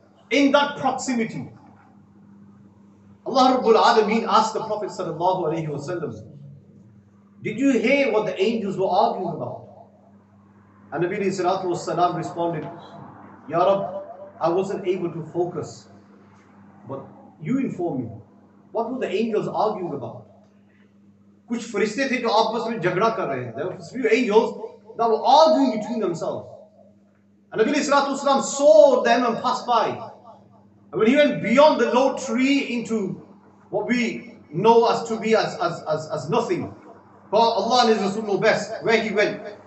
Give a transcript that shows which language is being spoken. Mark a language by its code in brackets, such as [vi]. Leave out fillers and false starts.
[en] In that proximity, Allah Rabbul Alameen asked the Prophet Sallallahu Alaihi Wasallam, did you hear what the angels were arguing about? And Nabi Sallallahu Alaihi Wasallam responded, Ya Rab, I wasn't able to focus, but you inform me. What were the angels arguing about? [hi] कुछ फरिश्ते थे जो आपस में झगड़ा कर रहे थे. [en] There were few angels that were arguing between themselves. And Nabi Sallallahu Alaihi Wasallam saw them and passed by. And when he went beyond the low tree into what we know as to be as nothing, for Allah and His Rasul know best where he went.